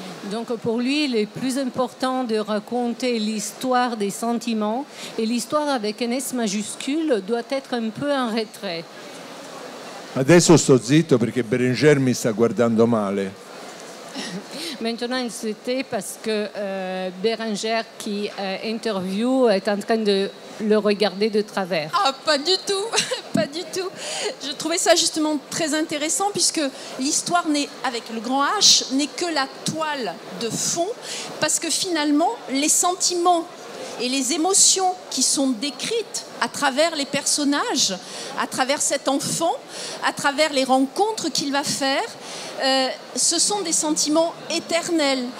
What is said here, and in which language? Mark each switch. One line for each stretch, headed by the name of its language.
French: Donc pour lui, il est plus important de raconter l'histoire des sentiments, et l'histoire avec un S majuscule doit être un peu en retrait.
Italian: Adesso sto zitto perché Bérenger mi sta guardando male.
French: Maintenant, il se tait parce que Bérenger, qui interview, est en train de le regarder de travers. Ah, pas du tout, pas du tout. Je trouvais ça justement très intéressant, puisque l'histoire avec le grand H n'est que la toile de fond, parce que finalement, les sentiments et les émotions qui sont décrites à travers les personnages, à travers cet enfant, à travers les rencontres qu'il va faire, ce sont des sentiments éternels.